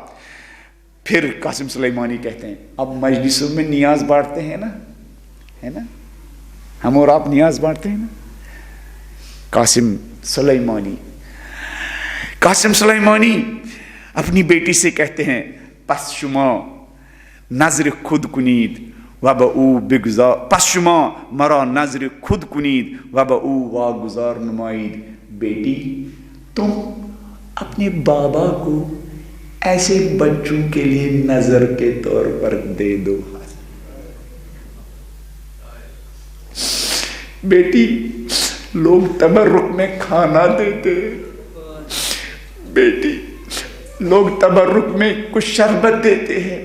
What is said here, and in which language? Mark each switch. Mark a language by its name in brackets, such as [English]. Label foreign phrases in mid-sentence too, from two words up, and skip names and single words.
[Urdu] پھر قاسم سلیمانی کہتے ہیں اب مجلسوں میں نیاز بانٹتے ہیں نا، ہے نا، ہم اور آپ نیاز بانٹتے ہیں نا. قاسم سلیمانی اپنی بیٹی سے کہتے ہیں [Persian] پس شما نظر خود کنید و با او بگذار، پس شما مرا نظر خود کنید و با او واگذار نمائید. [Urdu] بیٹی تم اپنے بابا کو ایسے بچوں کے لیے نظر کے طور پر دے دو. بیٹی لوگ تبرک میں کھانا دیتے، بیٹی لوگ تبرک میں کچھ شربت دیتے ہیں.